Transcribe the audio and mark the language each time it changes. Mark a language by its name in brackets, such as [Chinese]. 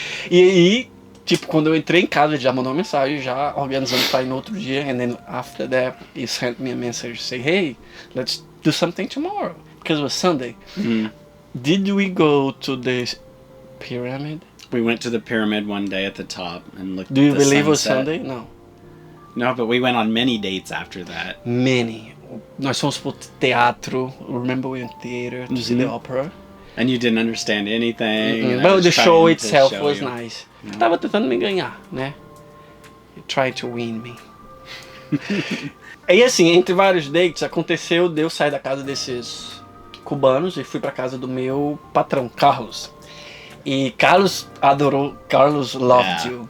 [Portuguese] E aí, tipo, quando eu entrei em casa, ele já mandou uma mensagem, já organizando pra ir no outro dia. [English] And then after that, he sent me a message, say, hey, let's do something tomorrow. Because it was Sunday. Did we go to the pyramid? We went to the pyramid one day at the top and looked. Do you at the believe it was sunset. Sunday? No. No, but we went on many dates after that. [Portuguese] Many. Nós fomos pro teatro. [English] Remember we went to theater to see the opera. And you didn't understand anything. But the show itself was nice. [Portuguese] Eu tava tentando me ganhar, né? [English] You tried to win me. [Portuguese] E assim, entre vários dates, aconteceu de eu sair da casa desses cubanos e fui pra casa do meu patrão, Carlos. E Carlos adorou, [English] Carlos loved you.